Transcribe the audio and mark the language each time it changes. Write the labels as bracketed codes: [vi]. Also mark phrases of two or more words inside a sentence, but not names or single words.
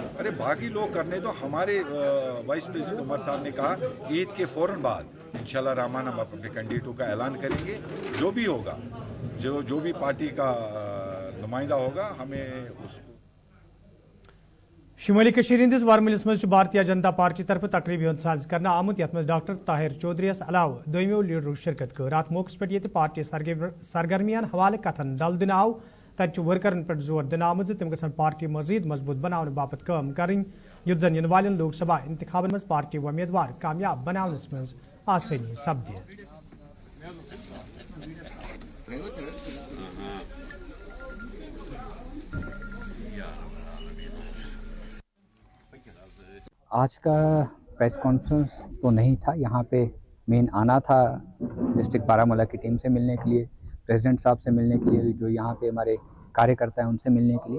[hi] अरे बाकी लोग करने दो। हमारे [en] vice president [hi] उमर साहब ने कहा ईद के फ़ौरन बाद इंशाअल्लाह रहमान हम अपने कैंडिडेटों का ऐलान करेंगे। जो भी होगा, जो भी पार्टी का नुमाइंदा होगा, हमें उसको [ks] शुमाली कशीर हंदिस वारमलिस मज भारतीय जनता पार्टी तरफ तकरीबी हंद साज करना आमुत यथ डॉक्टर ताहिर चौधरी अलाव दोमो लीडरों शिरकत कर। अत मौके पे ये पार्टी सरगर्मियान हवाले कथन दल दिन आव, तत वर्करन पे जोर दिन आमुत तम गसन पार्टी मजीद मजबूत बनाने बाबत काम करें, युत जन इन वालन लोकसभा इंतखाबन मज पार्टी उम्मीदवार कामयाब बनावनस मज आसानी सपदि। [hi] आज का [en] press conference [hi] तो नहीं था, यहाँ पे मेन आना था डिस्ट्रिक्ट बारामूला की टीम से मिलने के लिए, प्रेसिडेंट साहब से मिलने के लिए, जो यहाँ पे हमारे कार्यकर्ता हैं उनसे मिलने के लिए।